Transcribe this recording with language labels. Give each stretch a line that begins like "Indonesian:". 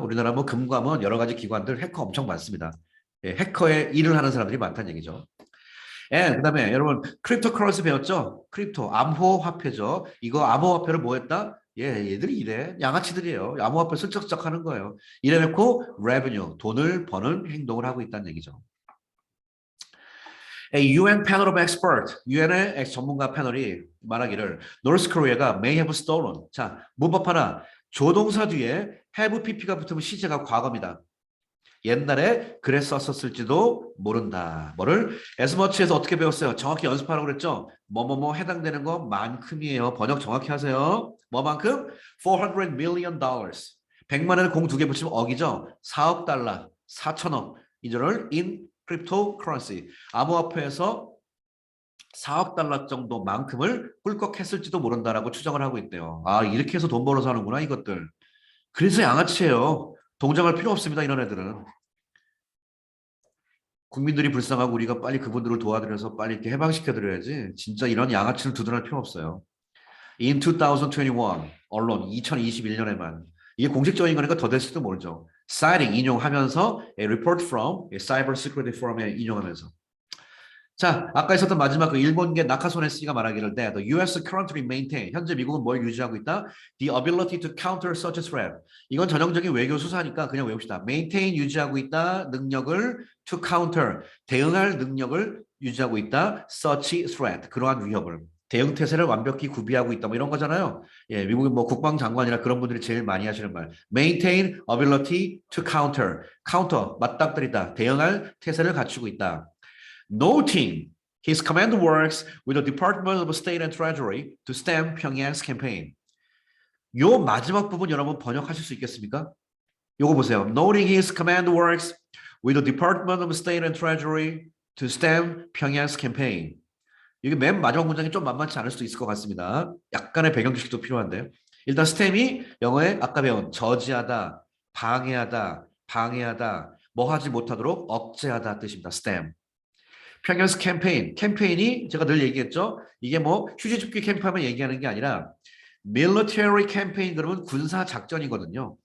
Korean: 우리나라 뭐 금감원 여러 가지 기관들 해커 엄청 많습니다. 해커의 일을 하는 사람들이 많다는 얘기죠. 그다음에 여러분 크립토커런시 배웠죠? 크립토 암호화폐죠. 이거 암호화폐를 뭐 했다? 얘들이 이래 양아치들이에요. 암호화폐 슬쩍슬쩍 하는 거예요. 이래놓고 revenue 돈을 버는 행동을 하고 있다는 얘기죠.
English: A UN panel of expert,
Korean: UN의 전문가 패널이 말하기를
English: North Korea가 may have stolen.
Korean: 자, 문법 하나. 조동사 뒤에 have pp가 붙으면 시제가 과거입니다. 옛날에 그랬었을지도 모른다. 뭐를 as much에서 어떻게 배웠어요? 정확히 연습하라고 그랬죠? 뭐뭐뭐 해당되는 것만큼이에요. 번역 정확히 하세요. 뭐만큼? $400 million. 100만 원에 공 두 개 붙이면 억이죠? 4억 달러, 4천억. 이거를 in cryptocurrency. 암호화폐에서 4억 달러 정도만큼을 꿀꺽했을지도 모른다라고 추정을 하고 있대요. 아, 이렇게 해서 돈 벌어서 하는구나, 이것들. 그래서 양아치예요. 동정할 필요 없습니다. 이런 애들은. 국민들이 불쌍하고 우리가 빨리 그분들을 도와드려서 빨리 이렇게 해방시켜드려야지. 진짜 이런 양아치를 두둔할 필요 없어요. In 2021, 언론 2021년에만. 이게 공식적인 거니까 더 됐을지도 모르죠. citing, 인용하면서
English: a report from a cyber security forum
Korean: 에 인용하면서. 자, 아까 있었던 마지막 그 일본계 나카소네 씨가 말하기를
English: the US currently maintain
Korean: 현재 미국은 뭘 유지하고 있다?
English: The ability to counter such a threat.
Korean: 이건 전형적인 외교 수사니까 그냥 외웁시다. maintain 유지하고 있다. 능력을
English: to counter
Korean: 대응할 능력을 유지하고 있다. such threat. 그러한 위협을. 대응 태세를 완벽히 구비하고 있다. 뭐 이런 거잖아요. 예, 미국의 뭐 국방장관이나 그런 분들이 제일 많이 하시는 말.
English: maintain ability to counter.
Korean: counter, 맞닥뜨리다. 대응할 태세를 갖추고 있다.
English: noting his command works with the Department of State and Treasury to stem Pyongyang's campaign.
Korean: 요 마지막 부분 여러분 번역하실 수 있겠습니까? 요거 보세요.
English: Noting his command works with the Department of State and Treasury to stem Pyongyang's campaign.
Korean: 이게 맨 마지막 문장이 좀 만만치 않을 수도 있을 것 같습니다. 약간의 배경 지식도 필요한데요. 일단 stem이 영어에 아까 배운 저지하다, 방해하다, 뭐 하지 못하도록 억제하다 뜻입니다. stem. 평양스 캠페인이 제가 늘 얘기했죠. 이게 뭐 휴지 줍기 캠프하면 얘기하는 게 아니라
English: military campaign
Korean: 그러면 군사 작전이거든요.